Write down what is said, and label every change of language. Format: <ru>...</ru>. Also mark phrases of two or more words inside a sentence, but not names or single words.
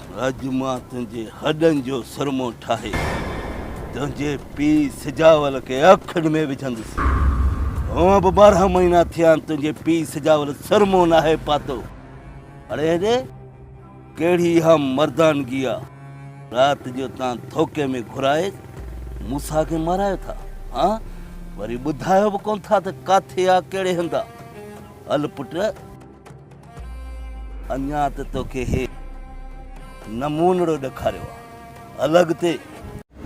<sd>अज मां तुझे हडन जो सरमो ठाहे तुझे पी सिजावल के अखड़ में विझंदुस। अब 12 महीना थिया तुझे पी सिजावल सरमो ना है पातो। अरे रे केड़ी हम मर्दानगी आ। रात जो ता थोके में घुराए मूसा के मारायो था। हाँ वरी बुधायो भी कोन था त काथे आ केड़े हंदा। हल पुट अञा त तोखे हे नमूनड़ो ॾेखारियो अलॻि ते</sd>